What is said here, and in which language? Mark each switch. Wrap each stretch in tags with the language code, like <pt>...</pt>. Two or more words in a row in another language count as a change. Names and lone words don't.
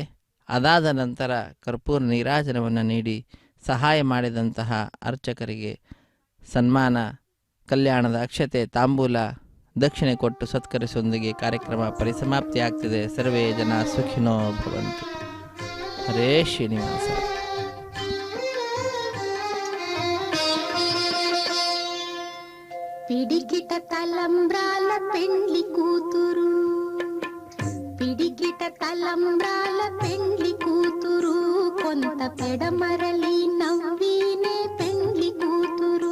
<kn>ಅದಾದ ನಂತರ ಕರ್ಪೂರ ನೀರಾಜನವನ್ನು ನೀಡಿ ಸಹಾಯ ಮಾಡಿದಂತಹ ಅರ್ಚಕರಿಗೆ ಸನ್ಮಾನ, ಕಲ್ಯಾಣದ ಅಕ್ಷತೆ, ತಾಂಬೂಲ, ದಕ್ಷಿಣೆ ಕೊಟ್ಟು ಸತ್ಕರಿಸೊಂದಿಗೆ ಕಾರ್ಯಕ್ರಮ ಪರಿಸಮಾಪ್ತಿಯಾಗ್ತಿದೆ.</kn> <sa>ಸರ್ವೇ ಜನ ಸುಖಿನೋ ಭವಂತು. ಹರೇ ಶ್ರೀನಿವಾಸ.</sa> <te>పిడికిట తలంబ్రాల పెండ్లి కూతురు, పిడికిట తలంబ్రాల పెండ్లి కూతురు, కొంత పెడమరలి నవ్వీనే పెండ్లి కూతురు.</te>